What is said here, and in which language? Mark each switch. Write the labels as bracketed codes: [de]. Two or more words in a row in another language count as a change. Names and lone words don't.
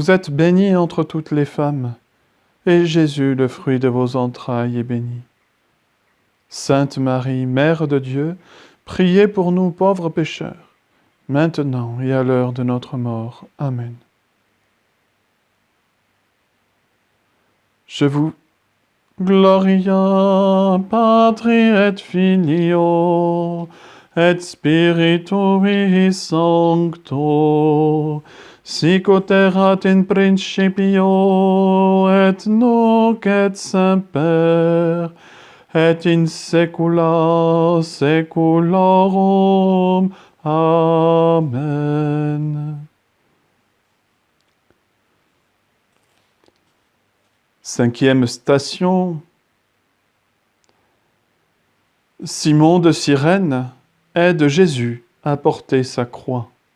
[fr] Vous êtes bénie entre toutes les femmes, et Jésus, le fruit de vos entrailles, est béni. Sainte Marie, Mère de Dieu, priez pour nous pauvres pécheurs, maintenant et à l'heure de notre mort. Amen. Je vous [la] Gloria Patri et Filio et Spiritui Sancto, sic ut erat in principio et nunc et semper et in saecula saeculorum. [fr] Amen. Cinquième station, Simon de Cyrène aide Jésus à porter sa croix.